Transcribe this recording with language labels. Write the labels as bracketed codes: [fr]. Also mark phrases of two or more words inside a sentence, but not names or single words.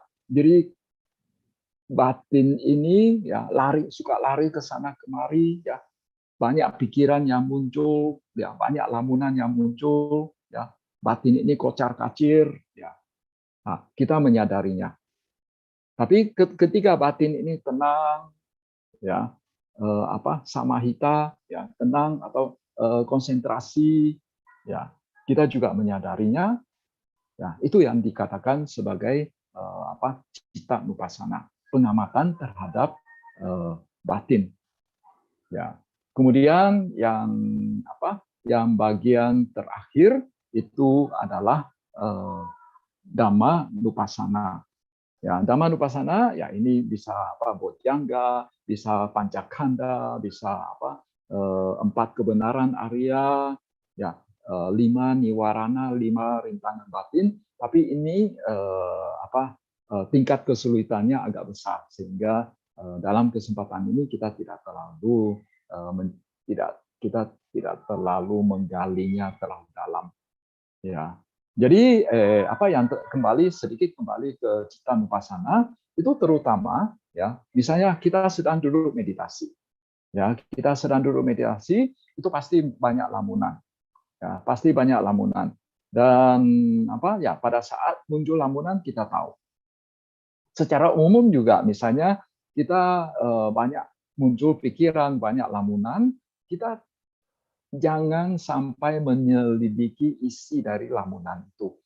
[id] Jadi batin ini ya suka lari ke sana kemari, ya banyak pikiran yang muncul, ya banyak lamunan yang muncul, ya batin ini kocar kacir, ya nah, kita menyadarinya. Tapi ketika batin ini tenang, ya samahita, ya tenang atau konsentrasi, ya kita juga menyadarinya. Ya, itu yang dikatakan sebagai citta nupassana, pengamatan terhadap batin. Ya. Kemudian yang bagian terakhir itu adalah dhamma nupassana. Ya, dhamma nupassana ya ini bisa bojjhanga, bisa pancakkhanda, bisa empat kebenaran Arya, ya 5 niwarana, 5 rintangan batin, tapi ini tingkat kesulitannya agak besar sehingga dalam kesempatan ini kita tidak terlalu menggalinya terlalu dalam. Ya. Jadi sedikit kembali ke citta nupassana itu terutama ya misalnya kita sedang duduk meditasi. Ya, kita sedang duduk meditasi itu pasti banyak lamunan. Ya, pasti banyak lamunan. Dan pada saat muncul lamunan kita tahu. Secara umum juga misalnya kita banyak muncul pikiran, banyak lamunan, kita jangan sampai menyelidiki isi dari lamunan itu.